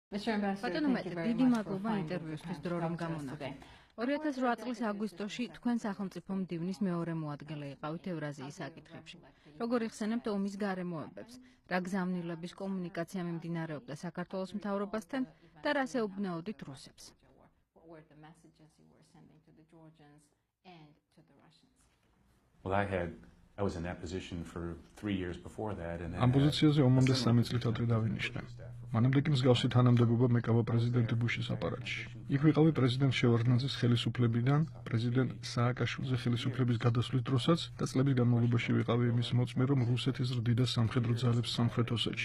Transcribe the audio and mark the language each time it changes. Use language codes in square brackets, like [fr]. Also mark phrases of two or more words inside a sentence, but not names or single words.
[ka] ბატონო მეთიუ, დიდი მადლობა ინტერვიუსთვის დრო რომ გამონახეთ. 2008 წლის აგვისტოში თქვენ სახელმწიფო მდივნის მეორე მოადგილე იყავით ევრაზიის საკითხებში. როგორ იხსენებთ ომის გარემოებებს, რა გზავნილების კომუნიკაცია მიმდინარეობდა საქართველოს მთავრობასთან და რას ეუბნეოდით რუსებს? [en] I was in that position for 3 years before that, and [ka] ამ პოზიციაზე ომამდე 3 წლით ადრე დავინიშნე. მანამდე კი მსგავსი თანამდებობა მეკავა პრეზიდენტი ბუშის აპარატში. იქ ვიყავი პრეზიდენტ შევარდნაძის ხელისუფლებიდან პრეზიდენტ სააკაშვილის ხელისუფლების გადასვლის დროსაც და წლების განმავლობაში ვიყავი იმის მოწმე, რომ რუსეთი ზრდიდა სამხედრო ძალებს სამხრეთ ოსეთში.